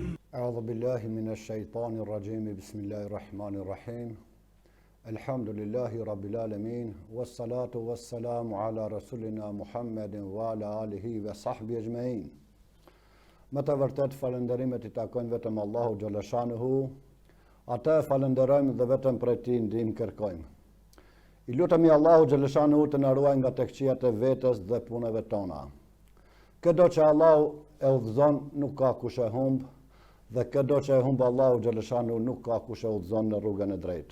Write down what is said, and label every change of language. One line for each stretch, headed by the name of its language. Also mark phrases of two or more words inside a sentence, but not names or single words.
Arabic: أعوذ بالله من الشيطان الرجيم بسم الله الرحمن الرحيم الحمد لله رب العالمين والصلاة والسلام على رسولنا محمد وعلى آله وصحبه أجمعين.
Albanian: Me të vërtet falënderimet I takojnë vetëm Allahu Gjallëshanuhu, atë falënderojmë dhe vetëm prej Tij ndihmë kërkojmë. I lutemi Allahu Gjallëshanuhu të na ruaj nga tekëqijat e vetes dhe punëve tona. Këdo që Allahu e udhëzon nuk ka kush e humb, dhe këdo që e humb Allahu Gjallëshanuhu nuk ka kush e udhëzon në rrugën e drejtë.